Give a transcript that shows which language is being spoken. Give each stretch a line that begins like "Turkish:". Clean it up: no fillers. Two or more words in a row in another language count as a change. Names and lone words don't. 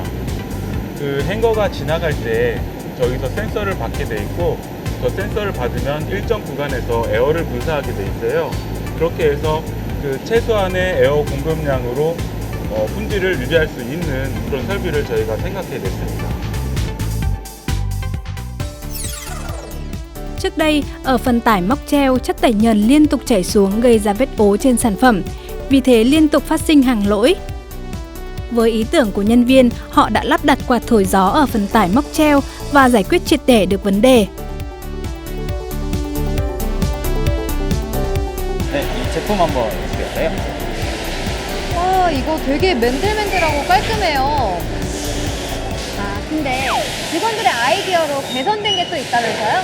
Korean: 그 행거가 지나갈 때 저기서 센서를 받게 돼 있고 저 센서를 받으면 일정 구간에서 에어를 분사하게 돼 있어요. 그렇게 해서 그 최소한의 에어 공급량으로 품질을 유지할 수 있는 그런 설비를 저희가 생각해 냈습니다.
Vietnamese: Trước đây, ở phần tải móc treo, chất tẩy nhờn liên tục chảy xuống gây ra vết ố trên sản phẩm, vì thế liên tục phát sinh hàng lỗi. Với ý tưởng của nhân viên, họ đã lắp đặt quạt thổi gió ở phần tải móc treo và giải quyết triệt để được vấn đề.
Korean: 네, 이 제품 한번 보시겠어요? 와, 이거 되게 맨들맨들하고 깔끔해요. 아, 근데 직원들의 아이디어로 개선된 게 또 있다면서요?